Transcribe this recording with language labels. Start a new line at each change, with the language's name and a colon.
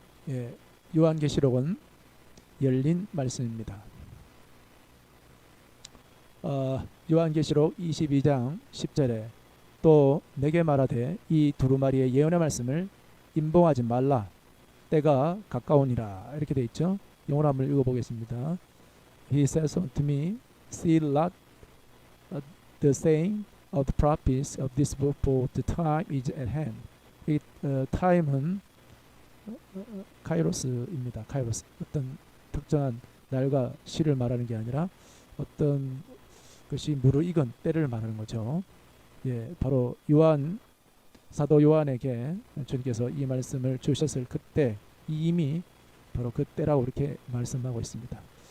Korean: 예, 요한계시록은 열린 말씀입니다. 요한계시록 22장 10절에 또 내게 말하되 이 두루마리의 예언의 말씀을 임봉하지 말라 때가 가까우니라 이렇게 되어 있죠. 영어로 한번 읽어보겠습니다.
English: He says unto me, seal not the saying of the prophets of this book, for the time is at hand.
Korean: 이 time은 카이로스입니다. 카이로스 어떤 특정한 날과 시를 말하는 게 아니라 어떤 것이 무르익은 때를 말하는 거죠. 예, 바로 사도 요한에게 주님께서 이 말씀을 주셨을 그때 이미 바로 그때라고 이렇게 말씀하고 있습니다.